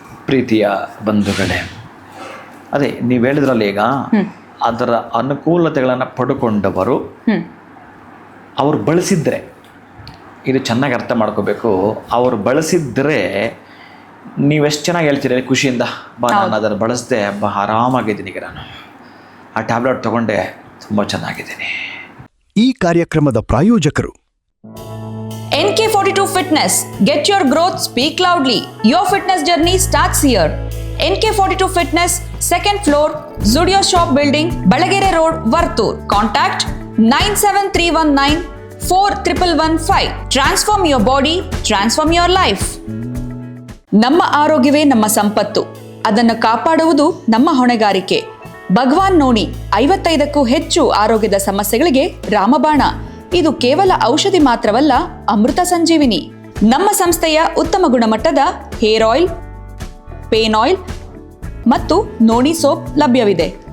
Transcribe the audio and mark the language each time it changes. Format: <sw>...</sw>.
<kn>ಪ್ರೀತಿಯ ಬಂಧುಗಳೇ, ಅದೇ ನೀವು ಹೇಳಿದ್ರಲ್ಲ, ಈಗ ಅದರ ಅನುಕೂಲತೆಗಳನ್ನು ಪಡ್ಕೊಂಡವರು ಅವರು ಬಳಸಿದ್ರೆ, ಇದು ಚೆನ್ನಾಗಿ ಅರ್ಥ ಮಾಡ್ಕೋಬೇಕು, ಅವರು ಬಳಸಿದ್ರೆ ನೀವೆಷ್ಟು ಚೆನ್ನಾಗಿ ಹೇಳ್ತೀರಿ ಖುಷಿಯಿಂದ, ನಾನು ಅದನ್ನು ಬಳಸಿದೆ, ಆರಾಮಾಗಿದ್ದೀನಿ, ಈಗ ನಾನು ಆ ಟ್ಯಾಬ್ಲೆಟ್ ತೊಗೊಂಡೆ, ತುಂಬ ಚೆನ್ನಾಗಿದ್ದೀನಿ. ಈ ಕಾರ್ಯಕ್ರಮದ ಪ್ರಾಯೋಜಕರು</kn> <en>NK42 Fitness. Get your growth, speak loudly. Your fitness journey starts here. NK42 Fitness, second floor, Zudio Shop Building, Balagere Road, Vartur. Contact 973194115. Transform your body, transform your life.</en> <kn>ನಮ್ಮ ಆರೋಗ್ಯವೇ ನಮ್ಮ ಸಂಪತ್ತು, ಅದನ್ನು ಕಾಪಾಡುವುದು ನಮ್ಮ ಹೊಣೆಗಾರಿಕೆ. ಭಗವಾನ್ ನೋನಿ 55ಕ್ಕೂ ಹೆಚ್ಚು ಆರೋಗ್ಯದ ಸಮಸ್ಯೆಗಳಿಗೆ ರಾಮಬಾಣ. ಇದು ಕೇವಲ ಔಷಧಿ ಮಾತ್ರವಲ್ಲ, ಅಮೃತ ಸಂಜೀವಿನಿ. ನಮ್ಮ ಸಂಸ್ಥೆಯ ಉತ್ತಮ ಗುಣಮಟ್ಟದ ಹೇರ್ ಆಯಿಲ್, ಪೇನ್ ಆಯಿಲ್ ಮತ್ತು ನೋನಿ ಸೋಪ್ ಲಭ್ಯವಿದೆ.</kn>